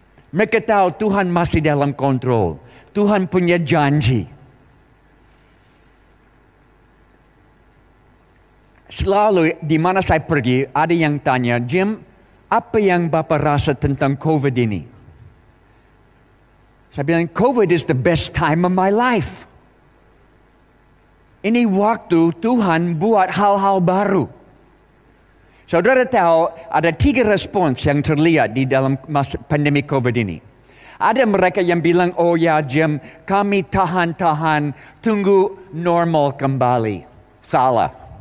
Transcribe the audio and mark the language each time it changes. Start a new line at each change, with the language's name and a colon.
Indonesian: Mereka tahu Tuhan masih dalam kontrol. Tuhan punya janji. Selalu di mana saya pergi, ada yang tanya, Jim, apa yang Bapak rasa tentang COVID ini? Saya bilang,
English: COVID is the best time of my life.
Indonesian: Ini waktu Tuhan buat hal-hal baru. Saudara tahu, ada 3 respons yang terlihat di dalam masa pandemi COVID ini. Ada mereka yang bilang, oh ya Jim, kami tahan-tahan, tunggu normal kembali. Salah.